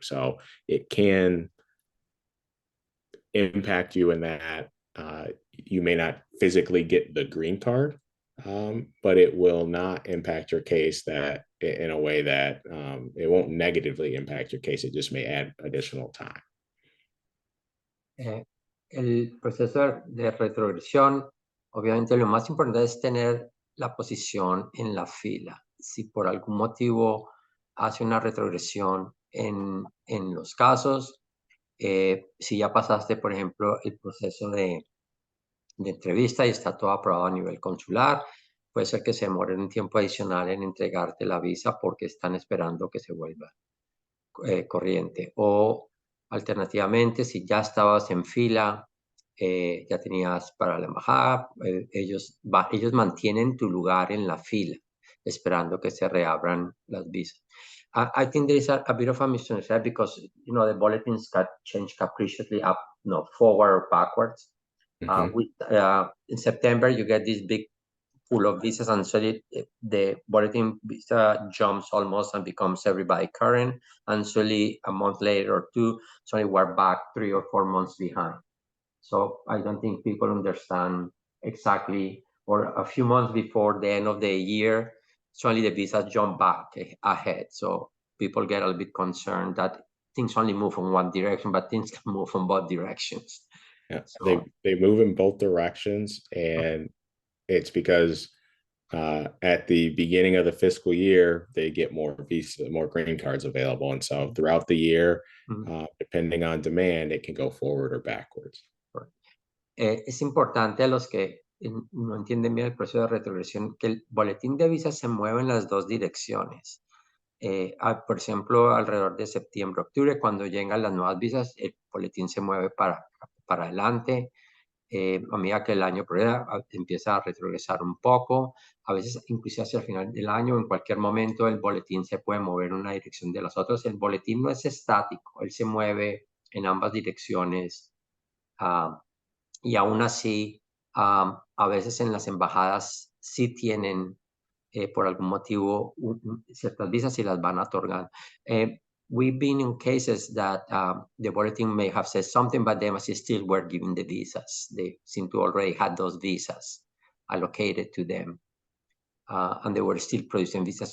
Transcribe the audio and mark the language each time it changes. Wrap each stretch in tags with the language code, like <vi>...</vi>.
<en>So it can impact you in that you may not physically get the green card, but it will not impact your case that in a way that it won't negatively impact your case. It just may add additional time.</en> <es>El proceso de retrogresión, obviamente lo más importante es tener la posición en la fila. Si por algún motivo hace una retrogresión en los casos, si ya pasaste, por ejemplo, el proceso de entrevista y está todo aprobado a nivel consular, puede ser que se demore un tiempo adicional en entregarte la visa porque están esperando que se vuelva corriente. O alternativamente, si ya estabas en fila, ya tenías para la embajada, ellos mantienen tu lugar en la fila, esperando que se reabran las visas.</es> <en>I think there is a bit of a misunderstanding because, the bulletins got changed capriciously up, forward or backwards. In September, you get this big full of visas, and so the bulletin visa jumps almost and becomes everybody current, and suddenly a month later or two, suddenly we're back 3 or 4 months behind. So I don't think people understand exactly, or a few months before the end of the year, suddenly the visas jump back ahead. So people get a little bit concerned that things only move in one direction, but things can move in both directions. Yeah, so, they move in both directions, and it's because at the beginning of the fiscal year, they get more green cards available. And so throughout the year, depending on demand, it can go forward or backwards.</en> <es>Es importante a los que no entienden bien el proceso de retrogresión que el boletín de visas se mueve en las dos direcciones. Por ejemplo, alrededor de septiembre, octubre, cuando llegan las nuevas visas, el boletín se mueve para adelante. A medida que el año progresa, empieza a retrogresar un poco. A veces, incluso hacia el final del año, en cualquier momento, el boletín se puede mover en una dirección de las otras. El boletín no es estático, él se mueve en ambas direcciones. Y aún así, a veces en las embajadas sí tienen, por algún motivo, ciertas visas y las van a otorgar.</es> <en>We've been in cases that the bulletin may have said something, but the embassy still were giving the visas. They seem to already had those visas allocated to them, and they were still producing visas.</en>